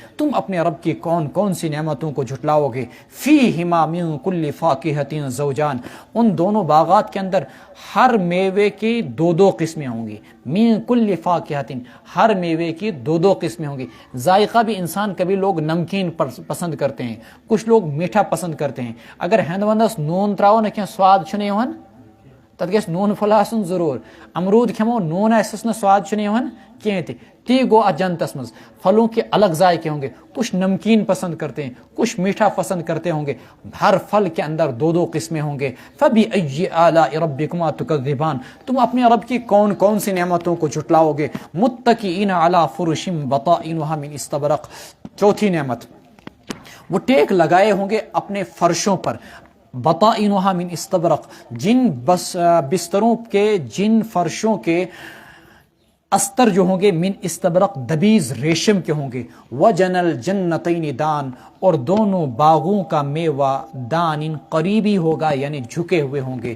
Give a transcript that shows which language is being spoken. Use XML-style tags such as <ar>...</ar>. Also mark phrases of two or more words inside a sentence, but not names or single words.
<ur>تم اپنے رب کی کون کون سی نعمتوں کو جھٹلاؤ گے؟</ur> <ar>فیہما من کل فاکہۃ زوجان،</ar> <ur>ان دونوں باغات کے اندر ہر میوے کی دو دو قسمیں ہوں گی.</ur> <ar>من کل فاکہۃ،</ar> <ur>ہر میوے کی دو دو قسمیں ہوں گی. ذائقہ بھی انسان، کبھی لوگ نمکین پسند کرتے ہیں، کچھ لوگ میٹھا پسند کرتے ہیں.</ur> <ks>اگر ہند ونس نون تراو نہ کینٛہہ سواد چھُنہٕ یِوان، تتھ گژھِ نون پھوٚل آسُن ضروٗر. امروٗد کھٮ۪مو نون آسٮ۪س نہٕ سواد چھُنہٕ یِوان کینٛہہ تہِ، تی گو اتھ جنتس منٛز.</ks> <ur>پھلوں کے الگ ذائقے ہوں گے، کچھ نمکین پسند کرتے ہیں، کچھ میٹھا پسند کرتے ہوں گے. ہر پھل کے اندر دو دو قسمیں ہوں گے.</ur> <ar>فَبِأَيِّ آلَاءِ رَبِّكُمَا تُكَذِّبَانِ،</ar> <ur>تم اپنے رب کی کون کون سی نعمتوں کو جھٹلاؤ گے؟</ur> <ar>مُتَّكِئِينَ عَلَىٰ فُرُشٍ بَطَائِنُهَا مِنْ اِسْتَبْرَقٍ،</ar> <ur>چوتھی نعمت، وہ ٹیک لگائے ہوں گے اپنے فرشوں پر.</ur> <ar>بطائنها من استبرق،</ar> <ur>جن بستروں کے، جن فرشوں کے استر جو ہوں گے،</ur> <ar>من استبرق</ar> <ur>دبیز ریشم کے ہوں گے.</ur> <ar>وجن الجنتین دان،</ar> <ur>اور دونوں باغوں کا میوہ دان قریبی ہوگا، یعنی جھکے ہوئے ہوں گے.</ur>